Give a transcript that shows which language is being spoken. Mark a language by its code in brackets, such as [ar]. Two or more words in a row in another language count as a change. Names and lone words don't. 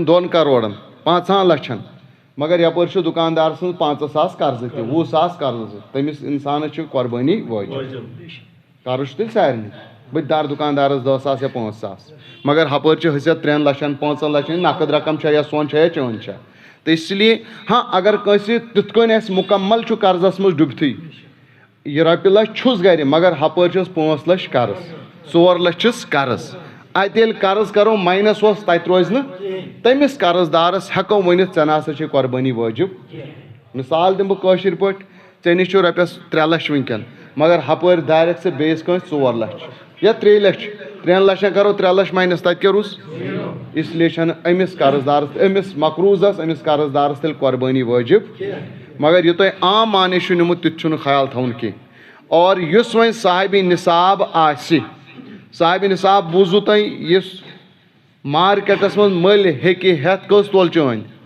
[ks] 2 کرورن 5 لچھن مگر یپٲرۍ چھُ دُکاندار سٕنٛز 5 ساس قرضہٕ تہِ 20 ساس قرضہٕ تٔمِس اِنسانس چھُ قۄربٲنی وٲجِب قرض چھُ تیٚلہِ سارنٕے بہٕ تہِ دارٕ دُکاندارس 10 ساس یا 5 ساس مگر ہپٲرۍ چھِ حیثیت 3 لچھن 5 لچھن نقد رقم چھا یا سۄن چھا یا چٲنۍ چھا تہٕ [ur] اس لیے [ks] ہاں اگر کٲنٛسہِ تِتھ کٔنۍ آسہِ مُکمل چھُ قرضس منٛز ڈُبتھٕے یہِ رۄپیہِ لچھ چھُس گرِ مگر ہپٲرۍ چھُس 5 لچھ قرض 4 لچھ چھِس قرض اتہِ ییٚلہِ قرض کرو ماینس اوس تتہِ روزِ نہٕ تٔمِس قرض دارس ہٮ۪کو ؤنِتھ ژےٚ نہ سا چھے قۄربٲنی وٲجِب مثال دِمہٕ بہٕ کٲشِر پٲٹھۍ ژےٚ نِش چھُ رۄپیس 3 لچھ وٕنکیٚن مگر ہپٲرۍ دارٮ۪کھ ژٕ بیٚیِس کٲنٛسہِ 4 لچھ یا 3 لچھ 3 لچھن کرو 3 لچھ ماینس تتہِ کیٛاہ روٗز [ur] اس لیے [ks] چھنہٕ أمِس قرض دارس أمِس مقروٗضس أمِس قرض دارس تیٚلہِ قۄربٲنی وٲجِب مگر یہِ تۄہہِ عام معنی چھُ نِمُت تِتہِ چھُنہٕ خیال تھاوُن کینٛہہ اور یُس وۄنۍ صاحبِ نِصاب آسہِ صاحبِ نِصاب بوٗزوٕ تۄہہِ یُس مارکیٹس منٛز مٔلۍ ہیٚکہِ ہٮ۪تھ کٔژ تولہٕ چٲنۍ